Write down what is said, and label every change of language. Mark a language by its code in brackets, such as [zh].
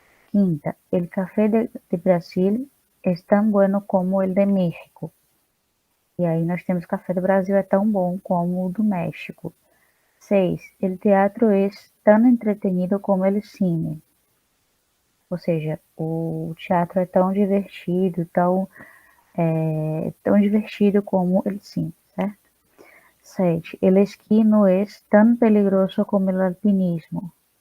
[es] Quinta, el café de Brasil es tan bueno como el de México. [pt] E aí nós temos café do Brasil é tão bom como o do México. 6. [es] El teatro es tan entretenido como el cine. [pt] Ou seja, o teatro é tão divertido, tão divertido [es] como el cine, [pt] certo? 7. [es] El esqui no es tan peligroso como el alpinismo.